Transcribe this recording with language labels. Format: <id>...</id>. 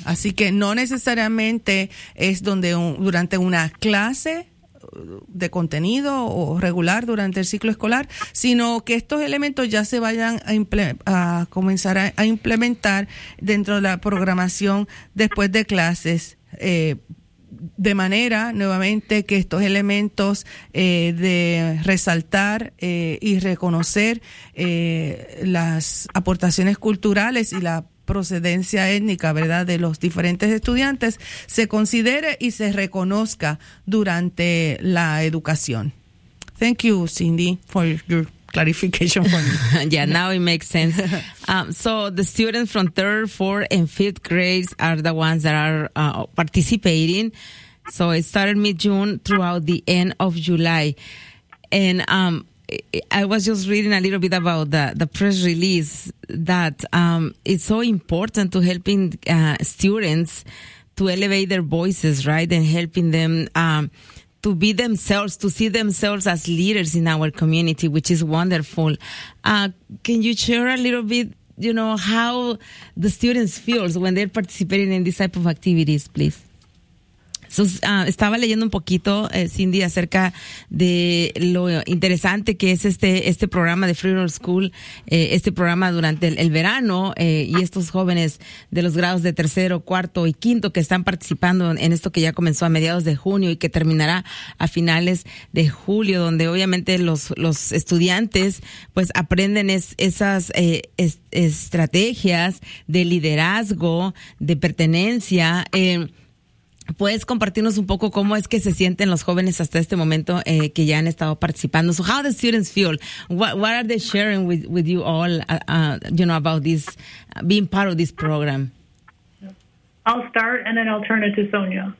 <es>Así que no necesariamente es donde durante una clase de contenido o regular durante el ciclo escolar, sino que estos elementos ya se vayan a comenzar a implementar dentro de la programación después de clases, de manera nuevamente que estos elementos de resaltar y reconocer las aportaciones culturales y la procedencia étnica, ¿verdad?, de los diferentes estudiantes, se considere y se reconozca durante la educación.</es> <en>Thank you, Cindy, for your clarification for me. Yeah, now it makes sense. So the students from third, fourth, and fifth grades are the ones that are participating. So it started mid-June throughout the end of July. And I was just reading a little bit about the press release that it's so important to helping students to elevate their voices, right? And helping them to be themselves, to see themselves as leaders in our community, which is wonderful. Can you share a little bit, you know, how the students feel when they're participating in this type of activities, please?</en> <es>So, estaba leyendo un poquito, Cindy, acerca de lo interesante que es este programa de Freedom School, este programa durante el verano, y estos jóvenes de los grados de tercero, cuarto y quinto que están participando en esto que ya comenzó a mediados de junio y que terminará a finales de julio, donde obviamente los estudiantes pues aprenden esas estrategias de liderazgo, de pertenencia. ¿Puedes compartirnos un poco cómo es que se sienten los jóvenes hasta este momento que ya han estado participando?</es> <en>So how the students feel? What are they sharing with you all, you know, about this, being part of this program? I'll start and then I'll turn it to Sonia.</en>